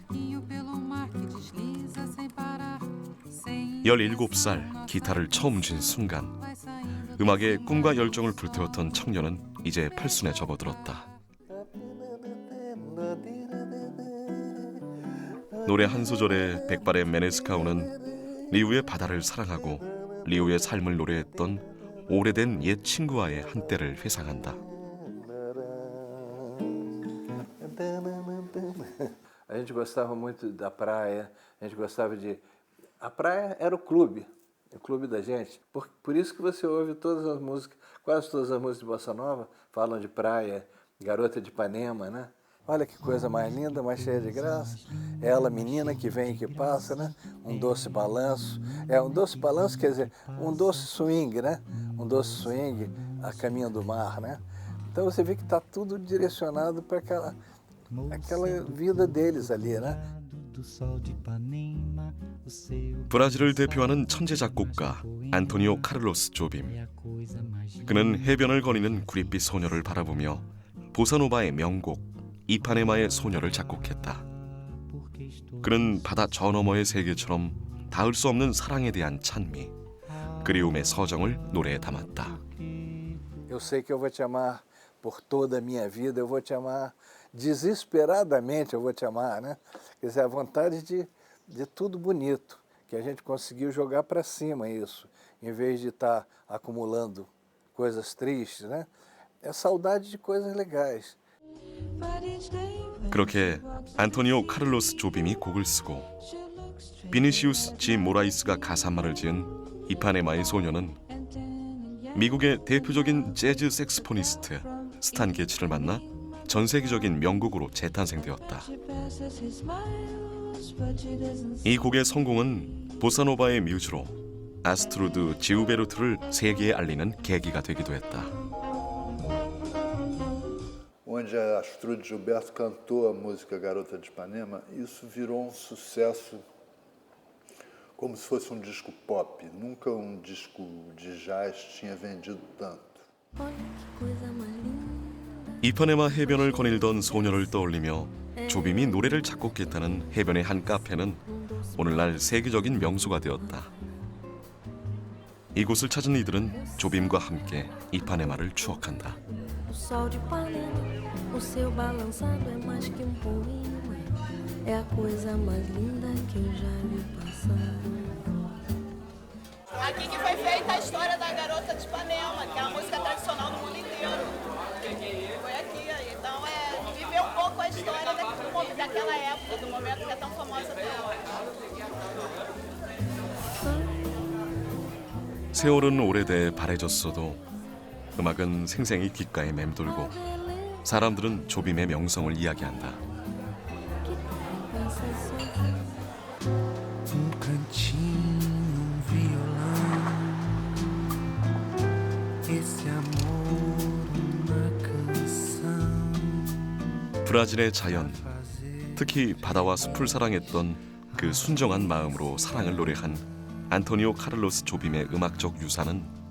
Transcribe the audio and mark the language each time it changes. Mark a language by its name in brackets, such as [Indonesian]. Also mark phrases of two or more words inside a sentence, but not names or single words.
[Korean] 17살 기타를 처음 쥔 순간 음악에 꿈과 열정을 불태웠던 청년은 이제 팔순에 접어들었다. 노래 한 소절에 백발의 메네스카우는 리우의 바다를 사랑하고 리우의 삶을 노래했던 오래된 옛 친구와의 한때를 회상한다. [Portuguese] A gente gostava muito da praia, a gente gostava de... A praia era o clube da gente. Por isso que você ouve todas as músicas, quase todas as músicas de Bossa Nova falam de praia, Garota de Ipanema, né? Olha que coisa mais linda, mais cheia de graça. É ela, menina que vem e que passa, né? Um doce balanço. Um doce balanço quer dizer um doce swing, né? Um doce swing a caminho do mar, né? Então você vê que está tudo direcionado para aquela vida deles ali, né? [Korean] 브라질을 대표하는 천재 작곡가 안토니오 카를로스 조빔. 그는 해변을 거니는 구릿빛 소녀를 바라보며 보사노바의 명곡 이파네마의 소녀를 작곡했다. 그는 바다 저 너머의 세계처럼 닿을 수 없는 사랑에 대한 찬미, 그리움의 서정을 노래에 담았다. [Portuguese] Eu sei que eu vou te amar por toda a minha vida, eu vou te amar desesperadamente, eu vou te amar, né? Quer dizer, a vontade de tudo bonito, que a gente conseguiu jogar para cima isso, em vez de estar acumulando coisas tristes, né? É saudade de coisas legais. [Korean] 그렇게 안토니오 카를로스 조빔이 곡을 쓰고 비니시우스 지 모라이스가 가사말을 지은 이파네마의 소녀는 미국의 대표적인 재즈 색스포니스트 스탄 게츠를 만나 전 세계적인 명곡으로 재탄생되었다. 이 곡의 성공은 보사노바의 뮤즈로 아스트루드 지우베르트를 세계에 알리는 계기가 되기도 했다. [Portuguese] Onde a Astrud Gilberto cantou a música Garota de Ipanema, isso virou sucesso como se fosse disco pop. Nunca disco de jazz tinha vendido tanto. [Korean] 이파네마 해변을 거닐던 소녀를 떠올리며 조빔이 노래를 작곡했다는 해변의 한 카페는 오늘날 세계적인 명소가 되었다. 이곳을 찾은 이들은 조빔과 함께 이파네마를 추억한다. [Portuguese] O seu balançado é mais que poema, é a coisa mais linda que eu já vi passar. Aqui que foi feita a história da Garota de Ipanema, que é uma música tradicional no mundo inteiro. Foi aqui, então viver um pouco a história daquela época, do momento que é tão famosa até hoje. [Korean] 세월은 오래돼 바래졌어도 음악은 생생히 귓가에 맴돌고 사람들은 조빔의 명성을 이야기한다. 브라질의 자연, 특히 바다와 숲을 사랑했던 그 순정한 마음으로 사랑을 노래한 안토니오 카를로스 조빔의 음악적 유산은